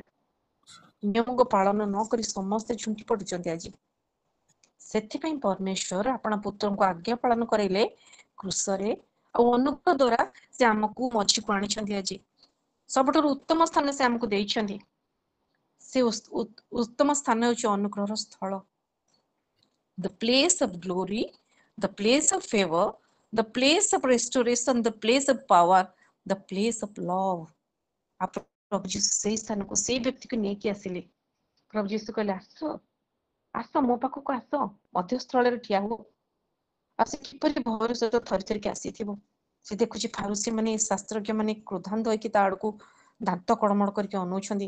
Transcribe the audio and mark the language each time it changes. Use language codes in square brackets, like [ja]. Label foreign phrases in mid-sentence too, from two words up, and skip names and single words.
[or] ନିୟମକୁ ପାଳନ ନ କରି ସମସ୍ତେ ଝୁଣ୍ଟି ପଡୁଛନ୍ତି ଆଜି। ସେଥିପାଇଁ ପରମେଶ୍ୱର ଆପଣ ପୁତ୍ରଙ୍କୁ ଆଜ୍ଞା ପାଳନ କରାଇଲେ କୃଷରେ, ଆଉ ଅନୁଗ୍ରହ ଦ୍ଵାରା ସେ ଆମକୁ ମଝିକୁ ଆଣିଛନ୍ତି। ଆଜି ସବୁଠାରୁ ଉତ୍ତମ ସ୍ଥାନ ସେ ଆମକୁ ଦେଇଛନ୍ତି। ସେ ଉତ୍ତମ ସ୍ଥାନ ହେଉଛି ଅନୁଗ୍ରହର ସ୍ଥଳ। [en] The place of glory, the place of favor, the place of restoration, the place of power, the place of love. [or] ପ୍ରଭୁ ଯୀଶୁ ସେଇ ସ୍ଥାନକୁ ସେଇ ବ୍ୟକ୍ତିକୁ ନେଇକି ଆସିଲେ। ପ୍ରଭୁ ଯୀଶୁ କହିଲେ, ଆସ ଆସ ମୋ ପାଖକୁ ଆସ, ମଧ୍ୟସ୍ଥଳରେ ଠିଆ ହୁଅ। ଆଉ ସେ କିପରି ଭୟର ସହିତ ଥରି ଥରିକି ଆସିଥିବ। ସେ ଦେଖୁଛି ଫାରୁସୀ ମାନେ, ଶାସ୍ତ୍ରଜ୍ଞ ମାନେ କ୍ରୋଧାନ୍ତ ହେଇକି ତା ଆଡକୁ ଦାନ୍ତ କଡ଼ମଡ଼ କରିକି ଅନଉଛନ୍ତି।